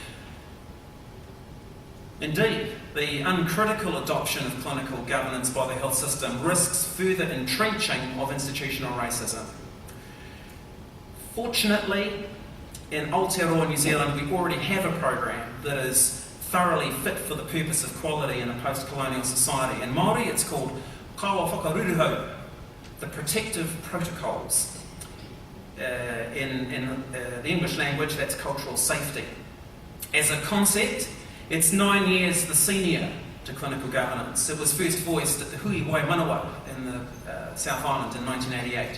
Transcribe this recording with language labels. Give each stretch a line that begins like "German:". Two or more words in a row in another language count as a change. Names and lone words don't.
English: Indeed, the uncritical adoption of clinical governance by the health system risks further entrenching of institutional racism. Fortunately, in Aotearoa, New Zealand, we already have a program that is thoroughly fit for the purpose of quality in a post-colonial society. In Māori, it's called
Māori: kawa whakaruruhau,
English: the protective protocols. In the English language, that's cultural safety. As a concept, it's 9 years the senior to clinical governance. It was first voiced at the Hui Wai Manawa in the South Island in 1988.